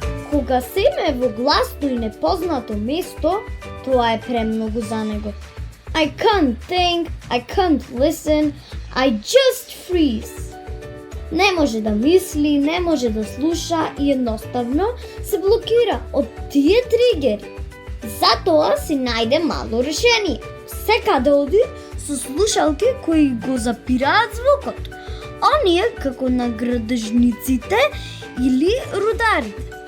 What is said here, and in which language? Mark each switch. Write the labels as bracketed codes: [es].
[mk] Кога Сем е во гласно и непознато место, тоа е премногу за него. [en] I can't think, I can't listen, I just freeze. [mk] Не може да мисли, не може да слуша и едноставно се блокира од тие тригери. Затоа си најде мало решение. Секаде оди со слушалки кои го запираат звукот. Оние како на градежниците или рударите.